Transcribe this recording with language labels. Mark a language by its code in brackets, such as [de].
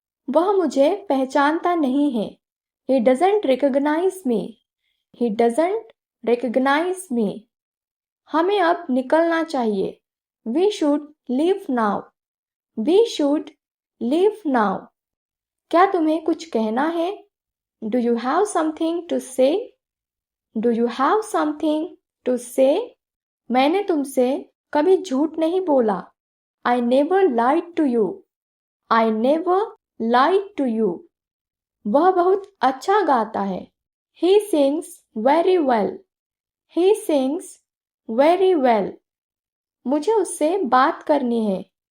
[hi] वह मुझे पहचानता नहीं है। [en] He doesn't recognize me. He doesn't recognize me. [hi] हमें अब निकलना चाहिए। [en] We should leave now. We should leave now. [hi] क्या तुम्हें कुछ कहना है? [en] Do you have something to say? Do you have something to say? [hi] मैंने तुमसे कभी झूठ नहीं बोला। [en] I never lied to you. I never lied to you. [hi] वह बहुत अच्छा गाता है। [en] He sings very well. He sings very well. [hi] मुझे उससे बात करनी है।